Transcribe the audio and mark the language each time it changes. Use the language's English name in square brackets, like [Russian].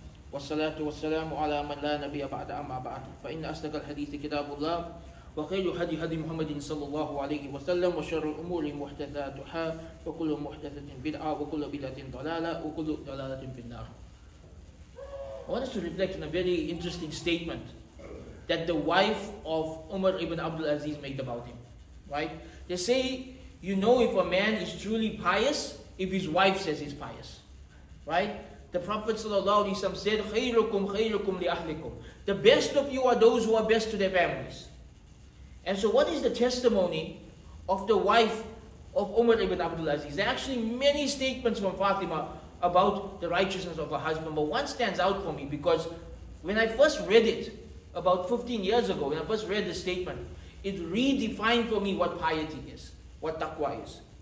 [Arabic] والصلاة والسلام على من لا نبي بعد أما بعد فإن أصدق الحديث كتاب الله وخير هدي محمد صلى الله عليه وسلم وشر الأمور محدثاتها وكل محدثة بدعة وكل بدعة ضلالة وكل ضلالة في النار. [English] I want us to reflect on a very interesting statement that the wife of Umar ibn Abdul Aziz made about him. Right? They say, you know if a man is truly pious if his wife says he's pious. Right? The Prophet ﷺ said, [Arabic] خَيْرُكُمْ خَيْرُكُمْ لِأَهْلِكُمْ. [English] The best of you are those who are best to their families. And so what is the testimony of the wife of Umar ibn Abdul Aziz? There are actually many statements from Fatima about the righteousness of her husband, but one stands out for me because when I first read it, about 15 years ago, when I first read the statement, it redefined for me what piety is, what taqwa is.